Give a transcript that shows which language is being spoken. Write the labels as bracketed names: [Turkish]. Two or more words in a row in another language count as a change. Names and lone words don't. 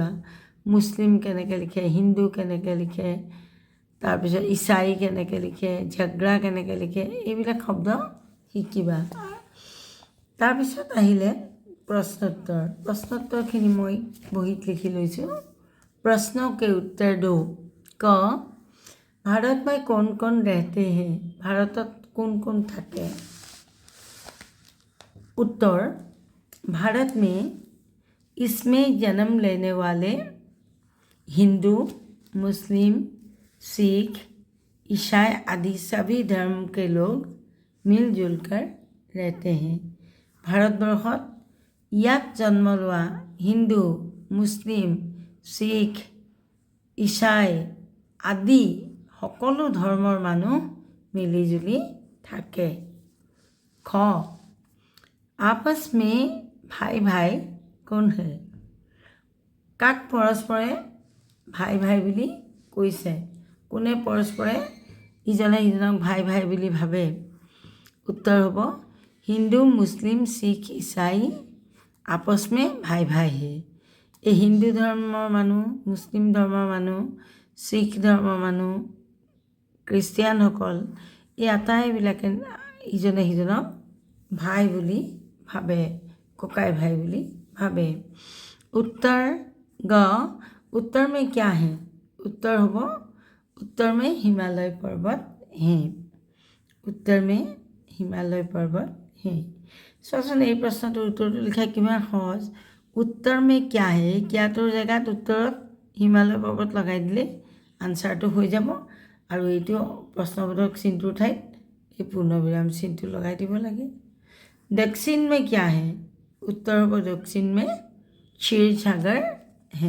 [Assamese] মুছলিম কেনেকৈ লিখে, হিন্দু কেনেকৈ লিখে, তাৰপিছত ইছাই কেনেকৈ লিখে, ঝগড়া কেনেকৈ লিখে, এইবিলাক শব্দ শিকিবা। তাৰপিছত আহিলে প্ৰশ্নোত্তৰ। প্ৰশ্নোত্তৰখিনি মই বহীত লিখি লৈছোঁ। [Hindi] प्रश्नों के उत्तर दो। क, भारत में कौन कौन रहते हैं? [Assamese] भारतत [Hindi] कौन कौन [Assamese] থাকে? [Hindi] उत्तर, भारत में इसमें जन्म लेने वाले हिंदू, मुस्लिम, सिख, ईसाई आदि सभी धर्म के लोग मिलजुल कर रहते हैं। [Assamese] भारतवर्षत ইয়াত জন্ম লোৱা হিন্দু, মুছলিম, শিখ, ইছাই আদি সকলো ধৰ্মৰ মানুহ মিলিজুলি থাকে। খ, [Hindi] आपस में भाई भाई कौन है? [Assamese] কাক পৰস্পৰে ভাই ভাই বুলি কৈছে? কোনে পৰস্পৰে ইজনে সিজনক ভাই ভাই বুলি ভাবে? উত্তৰ হ'ব হিন্দু, মুছলিম, শিখ, ইছাই [Hindi] आपस में भाई भाई है। [Assamese] এই হিন্দু ধৰ্মৰ মানুহ, মুছলিম ধৰ্মৰ মানুহ, শিখ ধৰ্মৰ মানুহ, খ্ৰীষ্টিয়ানসকল এই আটাইবিলাকে ইজনে সিজনক ভাই বুলি ভাবে, ককাই ভাই বুলি ভাবে। [Hindi] उत्तर ग, उत्तर में क्या है? उत्तर হ'ব उत्तर में हिमालय पर्वत हैं। उत्तर में हिमालय पर्वत हैं। [Assamese] চোৱাচোন এই প্ৰশ্নটোৰ উত্তৰটো লিখা কিমান সহজ। [Hindi] उत्तर में क्या है, [Assamese] কিয়াটোৰ জেগাত উত্তৰত হিমালয় পৰ্বত লগাই দিলে আনচাৰটো হৈ যাব। আৰু এইটো প্ৰশ্নবোধক চিনটোৰ ঠাইত এই পূৰ্ণবিৰাম চিনটো লগাই দিব লাগে। [Hindi] दक्षिण में क्या है? [Assamese] উত্তৰ হ'ব [Hindi] दक्षिण में क्षीर सागर है।